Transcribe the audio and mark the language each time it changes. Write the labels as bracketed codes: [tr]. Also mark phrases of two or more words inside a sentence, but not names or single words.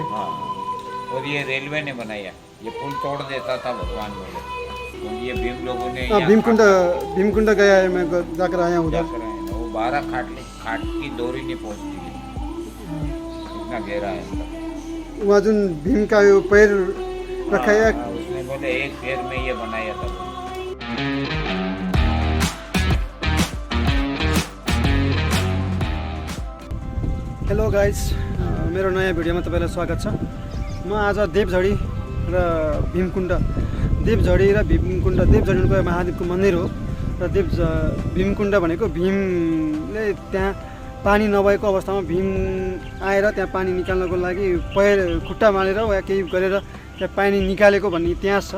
[hi] हाँ, और ये रेलवे ने बनाया, ये पुल तोड़ देता था भगवान बोले, तो ये भीम लोगों ने हाँ, यहाँ भीमकुंड भीमकुंड गया है, मैं जाकर आया हूँ उधर। जाकर आए ना, वो 12 खाट की डोरी नहीं पहुँचती है, इतना गहरा है अंदर। वहाँ जो भीम का वो पैर रखा है। हाँ, उसने बोले एक पैर में ये बनाया था। [ne] हेलो गाइज, मेरो नयाँ भिडियोमा तपाईँलाई स्वागत छ। म आज देवझडी र भीमकुण्ड, देवझडी र भीमकुण्ड, देवझडी भनेको महादेवको मन्दिर हो र भीमकुण्ड भनेको भीमले त्यहाँ पानी नभएको अवस्थामा भीम आएर त्यहाँ पानी निकाल्नको लागि पैर खुट्टा मारेर वा केही गरेर त्यहाँ पानी निकालेको भन्ने इतिहास छ।